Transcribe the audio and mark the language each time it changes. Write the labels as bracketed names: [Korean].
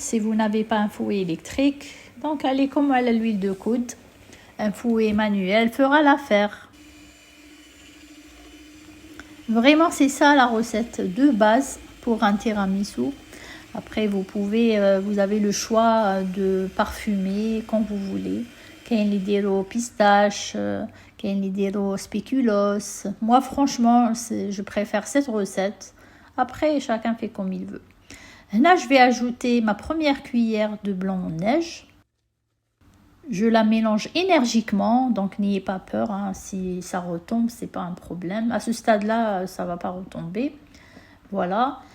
[French] Si vous n'avez pas un fouet électrique, donc allez comme à l'huile de coude. Un fouet manuel fera l'affaire. Vraiment, c'est ça la recette de base pour un tiramisu. Après, vous avez le choix de parfumer quand vous voulez. [Arabic] كاين اللي يديروا pistache, كاين اللي يديروا spéculoos. [French] Moi franchement, je préfère cette recette. Après, chacun fait comme il veut. Là, je vais ajouter ma première cuillère de blanc en neige. Je la mélange énergiquement, donc n'ayez pas peur, hein, si ça retombe, c'est pas un problème. À ce stade-là, ça va pas retomber. Voilà.